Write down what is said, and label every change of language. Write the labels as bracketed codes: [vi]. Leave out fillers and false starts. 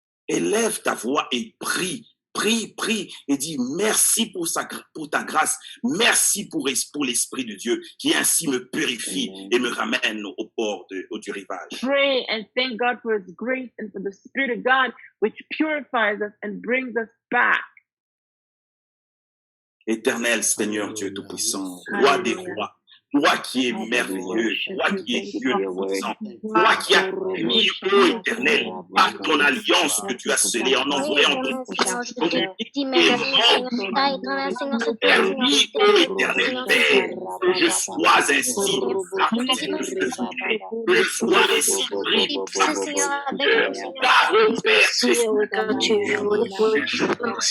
[fr] Élève ta voix et prie. Prie et dis merci pour ta grâce, merci pour l'Esprit de Dieu qui ainsi me purifie et me ramène au bord du rivage. [en] Pray and thank God for His grace and for the Spirit of God which purifies us and brings us back. [fr] Éternel Seigneur Dieu Tout-Puissant, roi des rois, toi qui es merveilleux, toi qui es Dieu Tout-Puissant, toi qui as mis, ô Éternel, par ton alliance que tu as scellée en envoyant ton Fils, ton unique et mort, permis, ô Éternel Père, que je sois ainsi parti de ce filet, que je sois ainsi pris par ton Seigneur, car ô Père, c'est ce que tu es